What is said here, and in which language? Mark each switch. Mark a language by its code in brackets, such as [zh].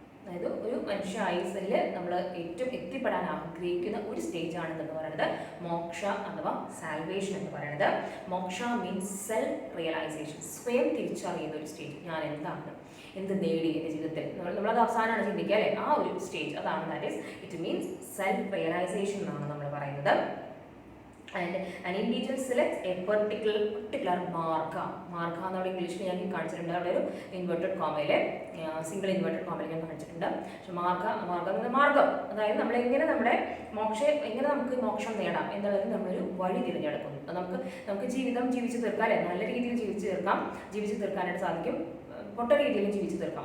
[ml] അതായത് ഒരു മനുഷ്യ ആയുസ്സിൽ നമ്മൾ ഏറ്റവും എത്തിപ്പെടാൻ ആഗ്രഹിക്കുന്ന ഒരു സ്റ്റേജ് ആണെന്ന് പറയുന്നത് മോക്ഷ അഥവാ സാൽവേഷൻ എന്ന് പറയുന്നത്. [en] moksha means self realization, [ml] സ്വയം തിരിച്ചറിയുന്ന ഒരു സ്റ്റേജ്. ഞാൻ എന്താണ്, എന്ത് നേടി എൻ്റെ ജീവിതത്തിൽ, നമ്മളത് അവസാനമാണ് ചിന്തിക്കുക, അല്ലേ, ആ ഒരു സ്റ്റേജ് അതാണ്. [en] that is it means self realization [ml] എന്നാണ് നമ്മൾ പറയുന്നത്. [en] And an individual selects a particular marga [ml] എന്നവിടെ ഇംഗ്ലീഷിൽ ഞാൻ കാണിച്ചിട്ടുണ്ട്. അവിടെ ഒരു ഇൻവെർട്ടഡ് കോമയിൽ സിംഗിൾ ഇൻവെർട്ടഡ് കോമയിൽ ഞാൻ കാണിച്ചിട്ടുണ്ട്. പക്ഷെ മാർഗം അതായത് നമ്മളെങ്ങനെ നമ്മുടെ എങ്ങനെ നമുക്ക് മോക്ഷം നേടാം എന്നുള്ളത് നമ്മളൊരു വഴി തിരഞ്ഞെടുക്കുന്നു. നമുക്ക് ജീവിതം ജീവിച്ചു തീർക്കാം, അല്ലെ, നല്ല രീതിയിൽ ജീവിച്ചു തീർക്കാനായിട്ട് സാധിക്കും, പൊട്ട രീതിയിലും ജീവിച്ചു തീർക്കാം.